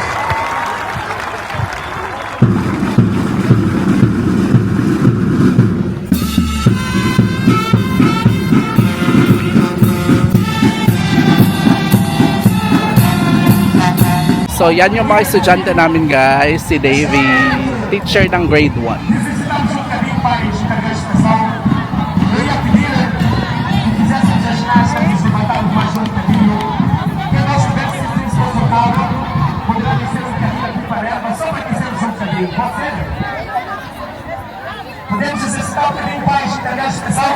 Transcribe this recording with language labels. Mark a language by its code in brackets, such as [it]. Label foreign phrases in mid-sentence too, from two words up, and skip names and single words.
[tl] So yan yung mga estudyante namin guys, si Davey, teacher ng grade 1. [pt] Necessitamos um bocadinho mais de carga expressão. Eu ia pedir que fizéssemos as caixas e se levantarmos mais um bocadinho. Quem não estiver se sentir desconfortável, poderá descer um bocadinho aqui para ela, só para aquecermos um bocadinho. Pode ser? Podemos exercitar um bocadinho mais de carga expressão?